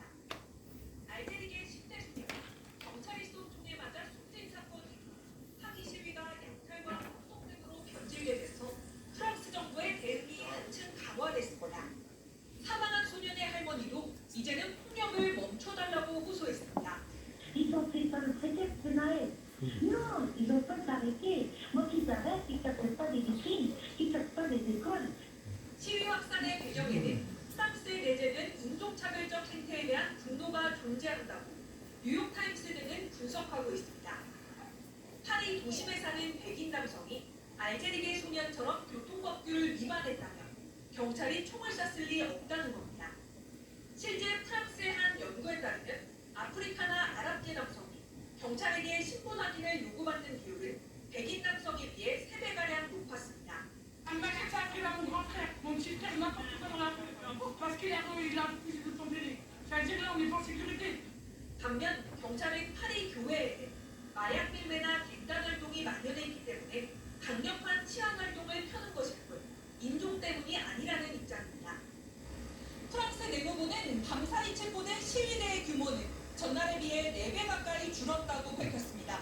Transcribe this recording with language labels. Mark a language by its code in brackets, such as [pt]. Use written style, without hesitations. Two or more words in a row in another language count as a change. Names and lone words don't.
[ko] 알제리계 10대 소년, 경찰이 쏜 총에 맞아 숨진 사건 이후 항의 시위가 약탈과 폭동 등으로 변질되면서 프랑스 정부의 대응이 한층 강화됐습니다. 사망한 소년의 할머니도 이제는 폭력을 멈춰달라고 호소했습니다. [fr] Ils ont fait ça le prétexte de Naël. Non, ils n'ont pas s'arrêter. Moi qu'ils arrêtent, ils ne captent pas des vitrines, ils ne captent pas des écoles. [ko] 시위 확산의 배경에는 프랑스의 내재된 인종차별적 행태에 대한 분노가 존재한다고 뉴욕타임스 등은 분석하고 있습니다. 파리 도심에 사는 백인 남성이 알제리계 소년처럼 교통법규를 위반했다면 경찰이 총을 쐈을 리 없다는 겁니다. 실제 프랑스의 한 연구에 따르면 아프리카나 아랍계 남성이 경찰에게 신분 확인을 요구받는 비율은 백인 남성에 비해 3배가량 높았습니다. [fr] Elle m'a attaqué là, mon grand frère, mon petit frère, n'importe quoi dans la rue. Parce qu'il a refusé de tomber. C'est-à-dire là, on n'est pas en sécurité. [ko] 반면 경찰은 파리 교외에는 마약 밀매나 갱단 활동이 만연해 있기 때문에 강력한 치안 활동을 펴는 것일 뿐 인종 때문이 아니라는 입장입니다. 프랑스 내무부는 밤사이 체포된 시위대의 규모는 전날에 비해 4배 가까이 줄었다고 밝혔습니다.